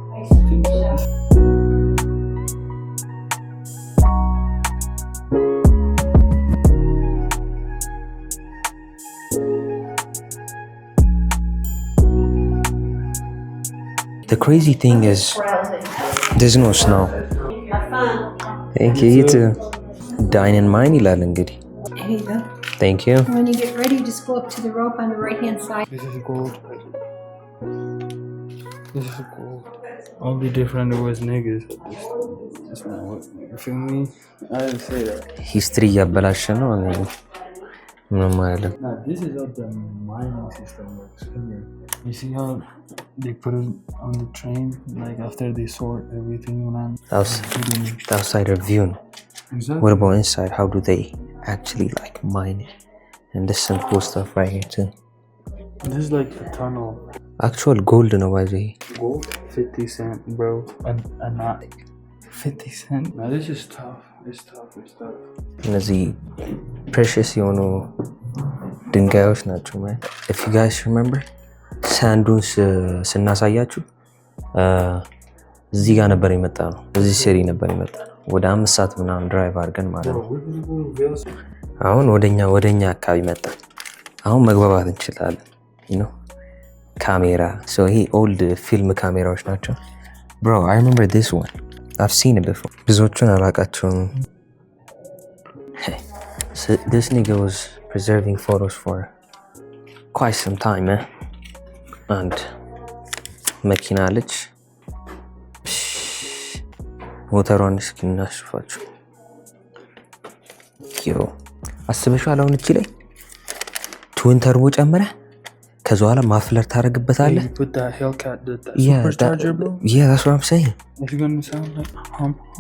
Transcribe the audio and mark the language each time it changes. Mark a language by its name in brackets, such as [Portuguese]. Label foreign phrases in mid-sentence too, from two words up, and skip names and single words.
[English] The crazy thing is there's no snow. Thank you. You too. Dine and mine [Amharic] ይላል እንግዲህ። [English] There you go. Thank you. When you get ready, just go up to the rope on the right-hand side. This is gold. This is gold. Only different was niggas. That's not what, you feel me? I didn't say that. [Amharic] ሂስትሪ እያበላሸ ነው ምንም አይደለም። [English] Nah, this is how the mining system works. You see how they put it on the train, like after they sort everything, man. outside view ነው. Exactly. What about inside? How do they actually like mine it? And there's some cool stuff right here too. This is like a tunnel. Actual gold ነው by the way. Gold? 50 cent, bro. And not 50 cent. Now this is tough. It's tough. [Amharic] እነዚህ precious የሆኑ ድንጋዮች ናቸው ማለት. [English] If you guys remember [Amharic] ሳንዱን ስናሳያችሁ እዚህ ጋር ነበር የመጣ ነው። እዚህ ሲሪ ነበር የመጣ ነው። ወደ 5 ሰዓት ምናምን ድራይቭ አድርገን ማለት ነው። አሁን ወደኛ አካባቢ መጣ። አሁን መግባባት እንችላለን። ካሜራ ይሄ [English] old film [Amharic] ካሜራዎች ናቸው። [English] Bro, I remember this one. I've seen it before. [Amharic] ብዙዎቹን አላውቃቸውም። [English] So this nigga was preserving photos for quite some time, man. [Amharic] And መኪና አለች። ሞተሯን እስኪ እናስፋችሁ። አስበሽዋል? አሁን እቺ ላይ [English] twin turbo [Amharic] ጨምረህ ከዛ በኋላ ማፍለር ታደርግበታለህ። [English] You put that Hellcat, that supercharger, bro? Yeah, that's what I'm saying. It's gonna sound like hum.